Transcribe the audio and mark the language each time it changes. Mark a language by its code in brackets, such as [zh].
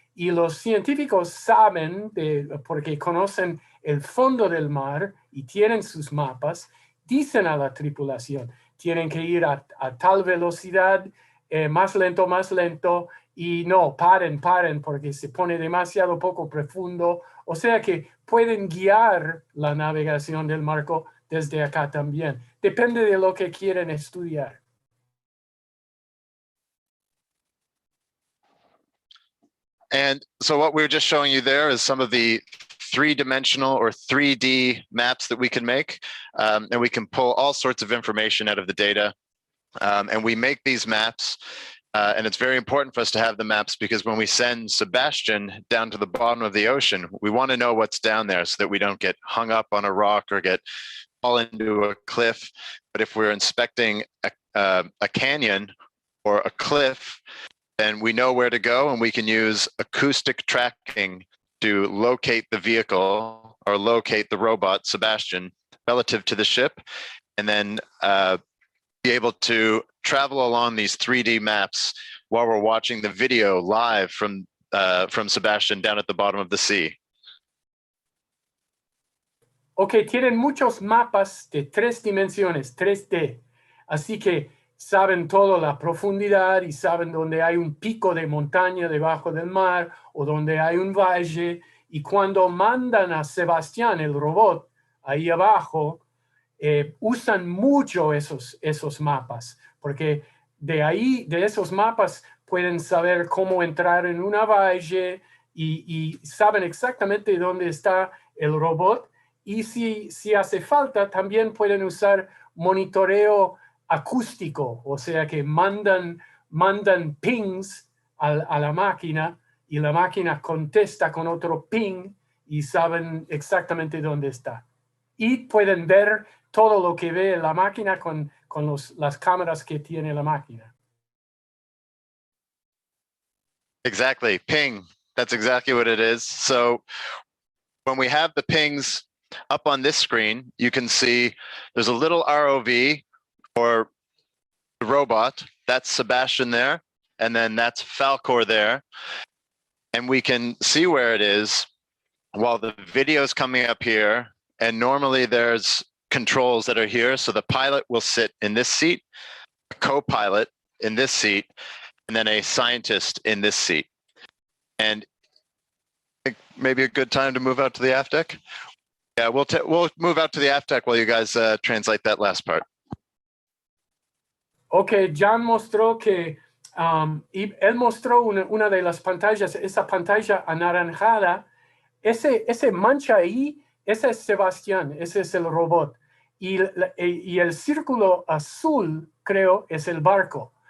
[es] Y los científicos saben, porque conocen el fondo del mar y tienen sus mapas, dicen a la tripulación, tienen que ir a tal velocidad, más lento, y no, paren, porque se pone demasiado poco profundo. O sea que pueden guiar la navegación del barco desde acá también. Depende de lo que quieren estudiar. [en] And so what we were just showing you there is some of the three-dimensional or 3D maps that we can make. And we can pull all sorts of information out of the data. And we make these maps. And it's very important for us to have the maps because when we send Sebastian down to the bottom of the ocean, we want to know what's down there so that we don't get hung up on a rock or fall into a cliff. But if we're inspecting a canyon or a cliff, then we know where to go, and we can use acoustic tracking to locate the vehicle or locate the robot, Sebastian, relative to the ship, and then be able to travel along these 3D maps while we're watching the video live from Sebastian down at the bottom of the sea. [es] Ok, tienen muchos mapas de 3 dimensiones, 3D, así que saben toda la profundidad y saben dónde hay un pico de montaña debajo del mar o donde hay un valle, y cuando mandan a Sebastián, el robot, ahí abajo, usan mucho esos mapas, porque de esos mapas pueden saber cómo entrar en una valle y saben exactamente dónde está el robot, y si hace falta también pueden usar monitoreo acústico, o sea que mandan pings a la máquina y la máquina contesta con otro ping y saben exactamente dónde está. Y pueden ver todo lo que ve la máquina con las cámaras que tiene la máquina. [en] Exactly, ping. That's exactly what it is. So when we have the pings up on this screen, you can see there's a little ROV or the robot. That's Sebastian there, and then that's Falcor there. And we can see where it is while the video is coming up here. And normally there's controls that are here. So the pilot will sit in this seat, a co-pilot in this seat, and then a scientist in this seat. And I think maybe a good time to move out to the aft deck. Yeah, we'll move out to the aft deck while you guys translate that last part. [es] Ok, Jan mostró que, él mostró una de las pantallas, esa pantalla anaranjada, ese mancha ahí, ese es Sebastián, ese es el robot. Y el círculo azul, creo, es el barco.